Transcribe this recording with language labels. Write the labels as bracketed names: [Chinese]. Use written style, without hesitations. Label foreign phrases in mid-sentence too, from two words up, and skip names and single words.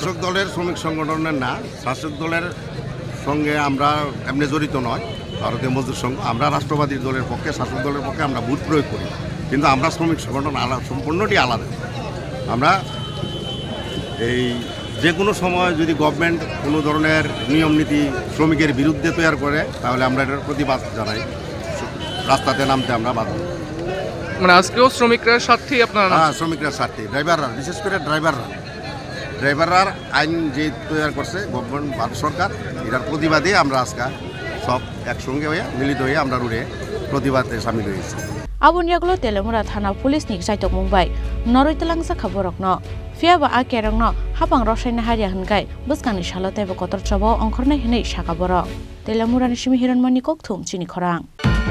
[Bangla] শাসক দলের শ্রমিক সংগঠনের না শাসক দলের সঙ্গে আমরা এমনি জড়িত নয় ভারতীয় মজদুর সংঘ আমরা রাষ্ট্রবাদী দলের পক্ষে শাসক দলের পক্ষে আমরা ভোট প্রয়োগ করি কিন্তু আমরা শ্রমিক সংগঠন সম্পূর্ণটি আলাদা আমরা এই যে কোনো সময় যদি গভর্নমেন্ট কোনো ধরনের নিয়ম নীতি শ্রমিকের বিরুদ্ধে তৈরি করে তাহলে আমরা এটার প্রতিবাদ জানাই রাস্তাতে নামতে আমরা বাধ্য মানে আজকেও শ্রমিকরা স্বার্থে আপনারা হ্যাঁ শ্রমিকরা স্বার্থে ড্রাইভাররা বিশেষ করে ড্রাইভাররা আইন যে তৈরি করছে গভর্নমেন্ট ভারত সরকার এটার প্রতিবাদে আমরা আজকে সব একসঙ্গে হয়ে মিলিত হয়ে আমরা রুড়ে প্রতিবাদে সামিল হয়েছি [Kok Borok] Abon yaglo Teliamura Thana Police ni saitok Mumbai Noroi talangsa khaborok no Fiaba a kerong no hapang rosaina haria hankai buskani shalote bo kotor chabo ongkhornai hinai shaka borok Teliamura ni shimi hiranmani kokthum Chini Khorang